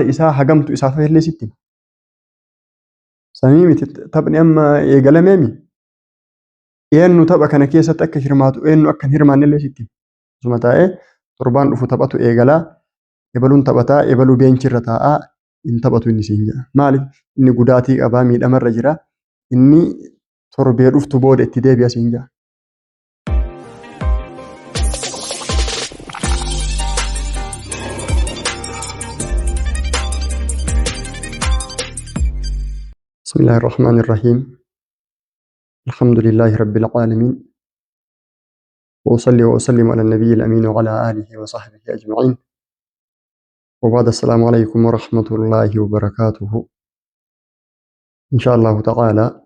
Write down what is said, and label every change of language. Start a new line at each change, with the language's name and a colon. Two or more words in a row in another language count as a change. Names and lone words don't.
Oromo: isaa hagamtu isaaf illee sitti hima samii miti taphni amma eegalameemi eenyu tapha kana keessatti akka hirmaatu eenyu akka hin hirmaanne illee sitti hima osuma taa'ee torbaan dhufu taphatu eegalaa ebaluun taphataa ebaluu beenchirra taa'aa hin taphatu inni siin jedha maaliif inni gudaatii qabaa miidhamarra jira inni torbee dhuftu booda itti deebi'a siin jedha.
Arabic: بسم الله الرحمن الرحيم الحمد لله رب العالمين وأصلي وأسلم على النبي الأمين وعلى آله وصحبه أجمعين وبعد السلام عليكم ورحمة الله وبركاته إن شاء الله تعالى